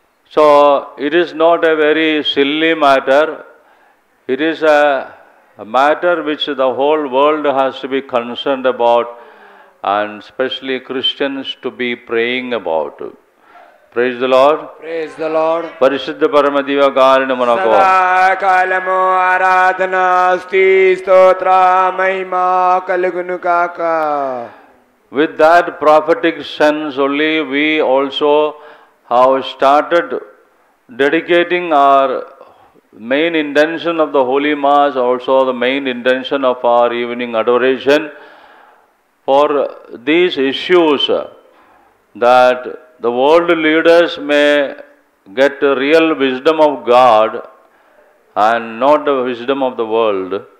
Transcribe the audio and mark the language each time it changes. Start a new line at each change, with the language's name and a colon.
English: So it is not a very silly matter. It is a matter which the whole world has to be concerned about, and especially Christians to be praying about. Praise the Lord. Praise the Lord.
Telugu: పరిశుద్ధ పరమదివ్యకారుణ్యమునకు సదాకాలము ఆరాధన స్తుతి స్తోత్ర మహిమ కలుగును కాక.
English: With that prophetic sense only, we also have started dedicating our main intention of the Holy Mass, also the main intention of our evening adoration, for these issues, that the world leaders may get real wisdom of God and not the wisdom of the world,